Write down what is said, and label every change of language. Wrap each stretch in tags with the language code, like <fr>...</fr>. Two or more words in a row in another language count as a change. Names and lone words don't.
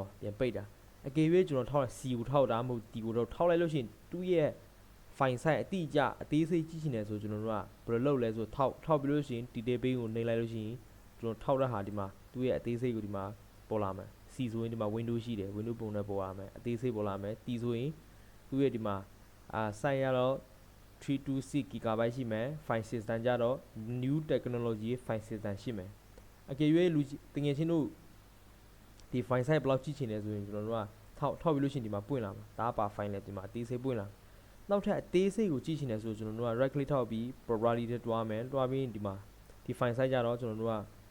<my>ပြန်ပိတ်တာအကြွေးကျွန်တော်ထောက်လိုက် C ကိုထောက်တာမဟုတ် D ကိုတော့ထောက်လိုက်လို့ရှိရင်သူ့ရဲ့ file size အတိအကျအသေးစိတ်ကြည့်ချင်တယ်ဆိုကျွန်တော်တို့ကဘယ်လိုလုပ်လဲဆိုထော က်ပြီးလို့ရှိရင်</my> <en>detail pane</en> <my>ကိုနှိပ်လိုက်လို့ရှိရင်ကျွန်တော်ထောက်တဲ့ဟာဒီမှာသူ့ရဲ့အသေးစိတ်ကိုဒီမှာပေါ်လာမယ် C ဆိုရင်ဒီမှာ Windows ရှိတယ် Windows ပုံနဲ့ပေါ် လာမယ်အသေးစိတ်ပေါ်လာမယ် T ဆိုရင်သူ့ရဲ့ဒီမှာsize ရတော့326 GB ရှိမယ်</my> <en>file system</en> <my>ကြတော့</my> <en>new technology file system</en> <my>ရှိမယ်အကယ်၍လူတငယ်ချင်းတို့ဒီ</my> <en>file size</en> <my>ဘယ်လောက်ကြည့်ချင်လဲဆိုရင်ကျွန်တော်တို့ကထောက်ပြီးလို့ရှိရင်ဒီမှာပွင့်လာမှာဒါပါ file နဲ့ဒီမှာအသေးစိတ်ပွင့်လာနောက်ထပ်အသေးစိတ်ကိုကြည့်ချင်တယ်ဆိုကျွန်တော်တို့က</my> <en>right click</en> <my>ထောက်ပြီး property နဲ့တွားမယ်တွားပြီးဒီမှာဒီ file size ကြတော့ကျွန်တော်တို့က</my>